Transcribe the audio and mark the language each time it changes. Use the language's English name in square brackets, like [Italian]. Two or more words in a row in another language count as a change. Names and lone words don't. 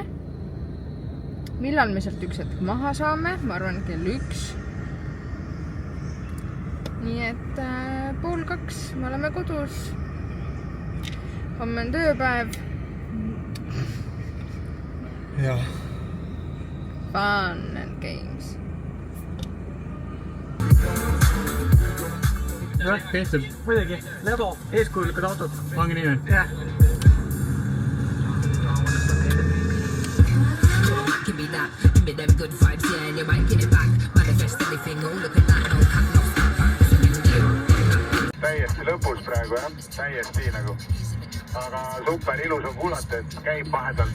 [Estonian] Millal me sealt üks hetk maha saame? Ma arvan kell 1. Nii et 1:30 me oleme kodus. Homme on tööpäev. jah. [English] Fun and games. [Estonian] Jah, tehtud. Muidugi. Levo, eeskujulikud autod. Ongi nii või? Jah. [English] Give me that, give me them good vibes, yeah, and you might get it back. Manifest anything, all look at that, no cut, no fat back. [Estonian] Täiesti lõpus praegu, jah, täiesti nagu. Aga super ilus on kuulata, et käib vahepealt.